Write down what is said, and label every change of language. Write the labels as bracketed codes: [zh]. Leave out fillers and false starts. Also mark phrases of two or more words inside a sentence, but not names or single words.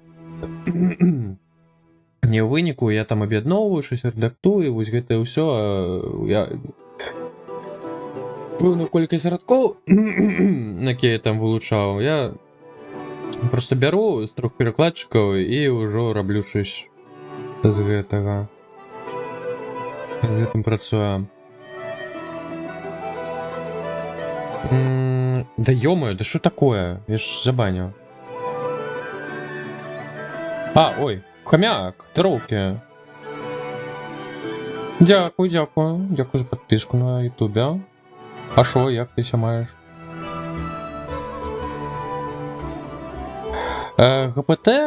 [uk] І у виніку я там об'єдновую, щось редактую, ось це все, я певну кількість радков, на які я там вилучав, я просто беру з 3 перекладчиків і вже роблю щось [be] з гэтага. З гэтым працуем. [ru] Да ё-моё, да что такое? Я ж забанил. Ой, хомяк, здоровки. [uk] Дякую за подписку на ютубе. А шо, як ти ся маєш? ГПТ...